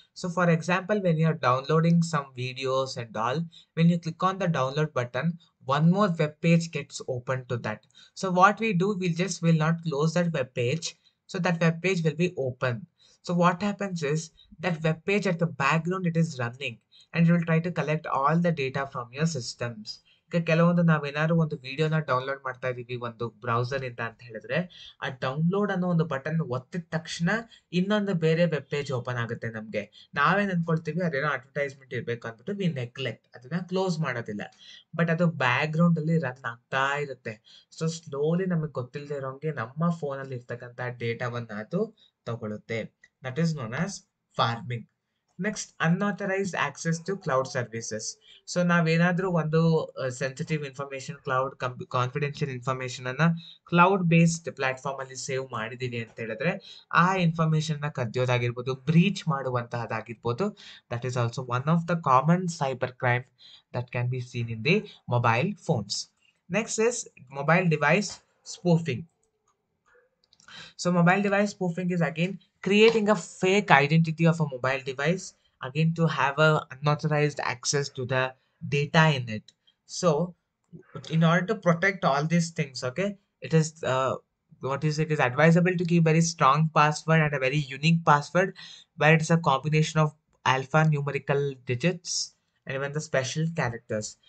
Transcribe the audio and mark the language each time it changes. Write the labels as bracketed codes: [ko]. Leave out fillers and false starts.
[en] So for example, when you are downloading some videos and all, when you click on the download button, one more web page gets open to that. So what we do, we just will not close that web page. So that web page will be open. So what happens is that web page at the background, it is running and it will try to collect all the data from your systems. [kn] ಈಗ ಕೆಲವೊಂದು ನಾವೇನಾದ್ರು ಒಂದು ವಿಡಿಯೋನ download ಮಾಡ್ತಾ ಇದೀವಿ ಒಂದು browser ಇಂದ ಅಂತ ಹೇಳಿದ್ರೆ, ಆ ಡೌನ್ಲೋಡ್ ಅನ್ನೋ ಒಂದು ಬಟನ್ ಒತ್ತಿದ ತಕ್ಷಣ ಇನ್ನೊಂದು ಬೇರೆ ವೆಬ್ ಪೇಜ್ ಓಪನ್ ಆಗುತ್ತೆ ನಮ್ಗೆ. ನಾವೇನ್ ಅನ್ಕೊಳ್ತೀವಿ ಅದೇನೋ ಅಡ್ವರ್ಟೈಸ್ಮೆಂಟ್ ಇರ್ಬೇಕು ಅಂದ್ಬಿಟ್ಟು [en] we neglect, [kn] ಅದನ್ನ ಕ್ಲೋಸ್ ಮಾಡೋದಿಲ್ಲ. ಬಟ್ ಅದು ಬ್ಯಾಕ್ ಗ್ರೌಂಡ್ ಅಲ್ಲಿ ರನ್ ಆಗ್ತಾ ಇರುತ್ತೆ. ಸೊ ಸ್ಲೋಲಿ ನಮಗೆ ಗೊತ್ತಿಲ್ಲದೆ ಇರೋಂಗೆ ನಮ್ಮ ಫೋನ್ ಅಲ್ಲಿ ಇರ್ತಕ್ಕಂಥ ಡೇಟಾವನ್ನ ಅದು ತಗೊಳುತ್ತೆ. [en] That is known as pharming. Next unauthorized access to cloud services. [kn] So ನಾವೇನಾದ್ರೂ ಒಂದು sensitive information, cloud confidential information ಅನ್ನ ಕ್ಲೌಡ್ ಬೇಸ್ಡ್ ಪ್ಲಾಟ್ಫಾರ್ಮ್ ಅಲ್ಲಿ ಸೇವ್ ಮಾಡಿದೀವಿ ಅಂತ ಹೇಳಿದ್ರೆ ಆ ಇನ್ಫಾರ್ಮೇಶನ್ ನ ಕದಿಯೋದಾಗಿರ್ಬೋದು, breach ಮಾಡುವಂತಹದ್ದಾಗಿರ್ಬೋದು. [en] That is also one of the common cyber crime that can be seen in the mobile phones. Next is mobile device spoofing. So mobile device spoofing is again creating a fake identity of a mobile device, again to have a unauthorized access to the data in it. So in order to protect all these things, okay, it is it is advisable to keep very strong password and a very unique password where it is a combination of alphanumerical digits and even the special characters.